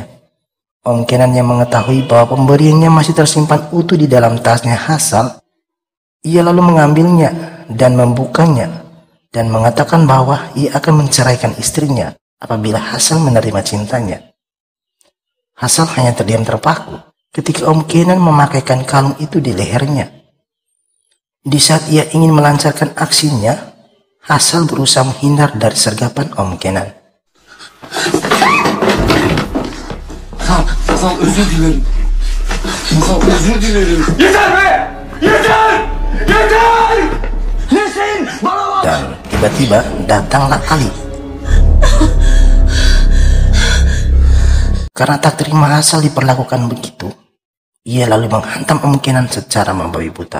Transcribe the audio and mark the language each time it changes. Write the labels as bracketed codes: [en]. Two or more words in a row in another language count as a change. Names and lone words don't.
[id] Om Kenan yang mengetahui bahwa pemberiannya masih tersimpan utuh di dalam tasnya Hasan, ia lalu mengambilnya dan membukanya dan mengatakan bahwa ia akan menceraikan istrinya apabila Hasan menerima cintanya. Hasan hanya terdiam terpaku ketika Om Kenan memakaikan kalung itu di lehernya. Di saat ia ingin melancarkan aksinya, Hasan berusaha menghindar dari sergapan Om Kenan. [tr] Hasan özür dilerim. Hasan özür dilerim. [id] Dan tiba-tiba datanglah Ali. Karena tak terima Hasan diperlakukan begitu, ia lalu menghantam Om Kenan secara membabi buta.